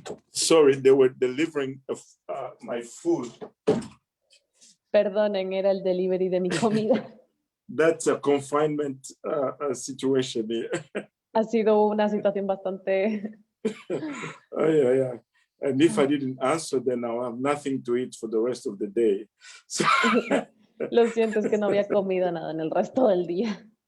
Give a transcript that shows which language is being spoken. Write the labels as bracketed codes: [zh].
[en] Sorry, they were delivering my food. [es] Perdonen, era el delivery de mi comida. [en] That's a confinement situation here. [es] Ha sido una situación bastante... [en] Oh, yeah. And if I didn't answer, then I'll have nothing to eat for the rest of the day. So, [es] Lo siento, es que no había comido nada en el resto del día.